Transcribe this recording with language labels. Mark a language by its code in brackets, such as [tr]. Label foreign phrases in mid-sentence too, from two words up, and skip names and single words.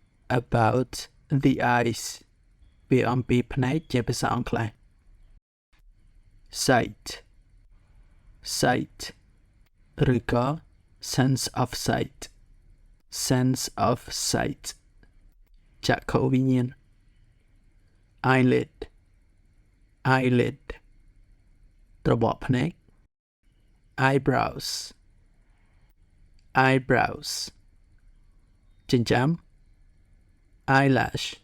[en] about the eyes [km] ពាក្យអំពីភ្នែកជាភាសាអង់គ្លេស [en] sight sight ឬក៏ sense of sight sense of sight ចក្ខុវិញ្ញាណ eyelid eyelid ត្របកភ្នែក eyebrows eyebrows ចិញ្ចើម eyelash